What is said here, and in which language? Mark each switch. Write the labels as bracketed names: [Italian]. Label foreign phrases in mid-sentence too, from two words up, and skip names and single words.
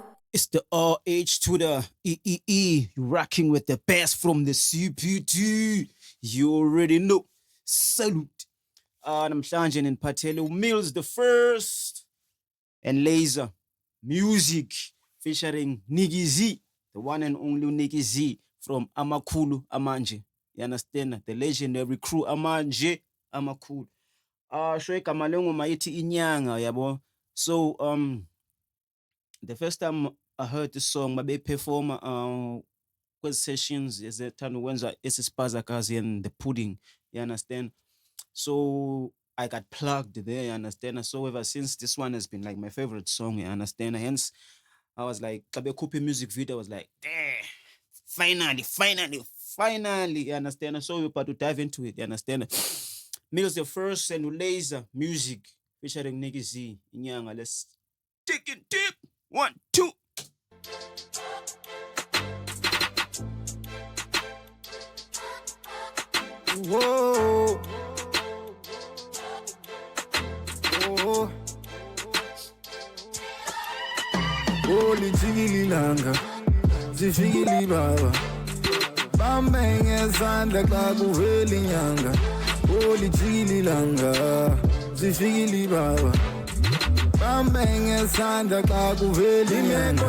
[English] It's the RH to the EEE. You're rocking with the best from the CPT. You already know. Salute. [Xhosa] Namhlanje niphathele [English] Mills the First and Laser Music featuring Nicky Z, the one and only Nicky Z from Amakulu Amanje. You understand? The legendary crew Amanje Amakulu. [Xhosa] Show igama lengoma ithi Inyanga yabo. [English] So the first time I heard this song [Xhosa] babeyiperforma kwezi sessions ezethanda ukwenza esisipazakazi [English] and the pudding, you understand? So I got plugged there, you understand? So ever since, this one has been like my favorite song, you understand? Hence I was like, [Xhosa] xa bekhupha [English] music video, I was like, "Damn, finally, you understand?" So we're about to dive into it, you understand? Mills the First and Laser Music featuring Nicky Z, Inyanga. Let's take it deep. 1, 2. Whoa. Oh. [Xhosa] Lijikile ilanga zifikile baba bambe ngesandla xa kuvela inyanga. Lijikile ilanga zifikile baba bambe ngesandla xa kuvela inyanga.